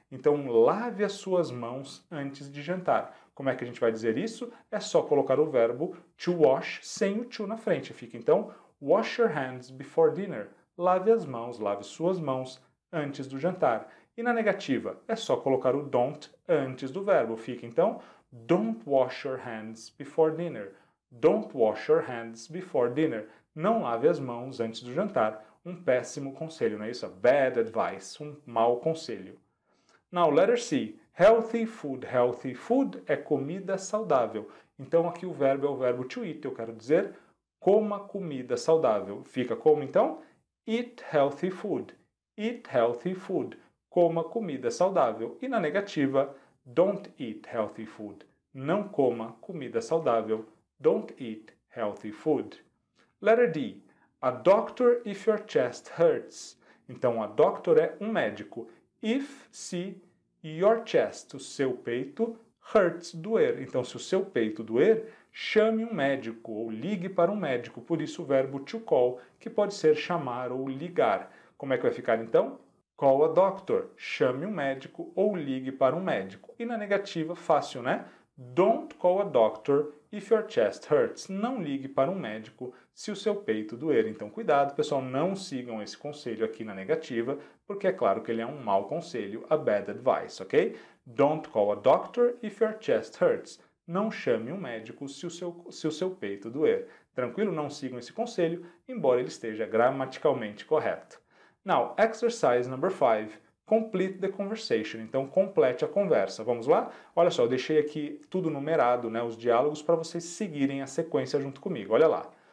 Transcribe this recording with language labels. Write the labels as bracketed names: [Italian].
[Portuguese] Então, lave as suas mãos antes de jantar. Como é que a gente vai dizer isso? É só colocar o verbo to wash sem o to na frente. Fica, então, [English] wash your hands before dinner. [Portuguese] Lave as mãos, lave suas mãos antes do jantar. E na negativa, é só colocar o don't antes do verbo. [English] Fica, então, don't wash your hands before dinner. Don't wash your hands before dinner. [Portuguese] Não lave as mãos antes do jantar. Um péssimo conselho, não é isso? [English] Bad advice, [Portuguese] um mau conselho. [English] Now, letter C. Healthy food. Healthy food [Portuguese] é comida saudável. Então, aqui o verbo é o verbo to eat. Eu quero dizer, coma comida saudável. Fica como, então? [English] eat healthy food. Eat healthy food. Coma comida saudável. [Portuguese] E na negativa, [English] don't eat healthy food. [Portuguese] Não coma comida saudável. [English] Don't eat healthy food. Letter D. A doctor if your chest hurts. [Portuguese] Então, a doctor é um médico. If, se, your chest, o seu peito, hurts, doer. Então, se o seu peito doer, chame um médico ou ligue para um médico. Por isso, o verbo to call, que pode ser chamar ou ligar. Como é que vai ficar, então? [English] Call a doctor. [Portuguese] Chame um médico ou ligue para um médico. E na negativa, fácil, né? [English] Don't call a doctor if your chest hurts. [Portuguese] Não ligue para um médico se o seu peito doer. Então, cuidado, pessoal, não sigam esse conselho aqui na negativa, porque é claro que ele é um mau conselho, [English] a bad advice, [Portuguese] ok? [English] Don't call a doctor if your chest hurts. [Portuguese] Não chame um médico se o seu peito doer. Tranquilo? Não sigam esse conselho, embora ele esteja gramaticalmente correto. [English] Now, exercise number 5. Complete the conversation. [Portuguese] Então, complete a conversa. Vamos lá? Olha só, eu deixei aqui tudo numerado, né, os diálogos, para vocês seguirem a sequência junto comigo. Olha lá.